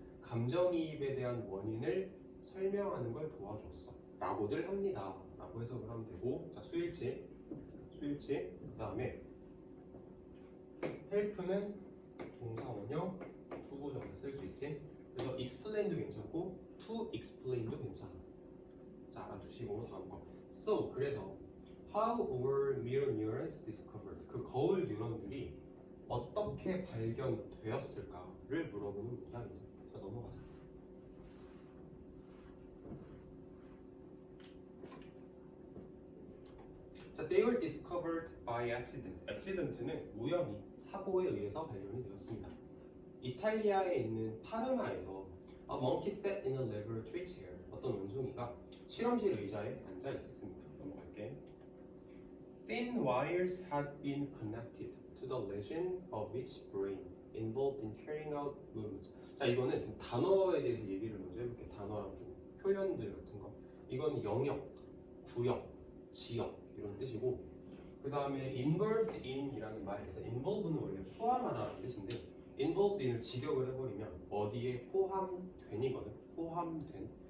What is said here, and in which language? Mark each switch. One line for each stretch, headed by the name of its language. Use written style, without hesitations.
Korean: 감정이입에 대한 원인을 설명하는 걸 도와줬어. 라고들 합니다. 라고 해석을 하면 되고, 자, 수일치. 그 다음에 help는 동사 원형, 투부정사 쓸 수 있지. 그래서 explain도 괜찮고 to explain도 괜찮아. 자, 알아두시고 다음 거.
English: So,
Korean: 그래서
English: how were mirror neurons discovered?
Korean: 그 거울 뉴런들이 어떻게 발견되었을까를 물어보는 문장이죠. 자, 넘어가자.
English: 자, they were discovered by accident.
Korean: accident는 우연히 사고에 의해서 발견이 되었습니다. 이탈리아에 있는 파르마에서
English: a monkey sat in a laboratory chair.
Korean: 어떤 원숭이가 실험실 의자에 앉아 있었습니다. 넘어갈게.
English: Thin wires had been connected to the region of its brain involved in carrying out movements.
Korean: 자, 이거는 좀 단어에 대해서 얘기를 먼저 해볼게. 단어랑 좀 표현들 같은 거. 이건 영역, 구역, 지역 이런 뜻이고, 그 다음에 involved in이라는 말에서 involve는 원래 포함하다는 뜻인데 involved in을 직역을 해버리면 어디에 포함된이거든. 포함된.